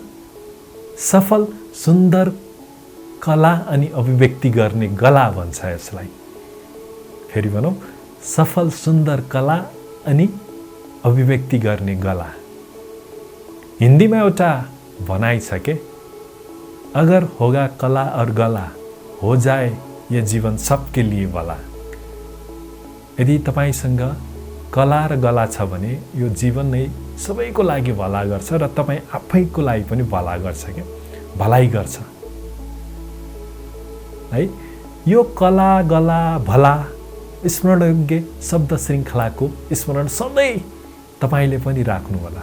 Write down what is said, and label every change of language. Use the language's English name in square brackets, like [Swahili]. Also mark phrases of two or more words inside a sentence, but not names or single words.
[Nepali] सफल सुन्दर कला अनि अभिव्यक्ति गर्ने गला भन्छ यसलाई। फेरि भनौँ, सफल सुन्दर कला अनि अभिव्यक्ति गर्ने गला। हिन्दीमा एउटा भनाइ छ के, [Hindi] अगर होगा कला और गला हो जाए ये जीवन सबके लिए भला। [Nepali] यदि तपाईसँग कला र गला छ भने यो जीवन नै सबैको लागि भला गर्छ र तपाईँ आफैको लागि पनि भला गर्छ के, भलाइ गर्छ है। यो कला, गला, भला स्मरणयोग्य शब्द श्रृङ्खलाको स्मरण सधैँ तपाईँले पनि राख्नु होला।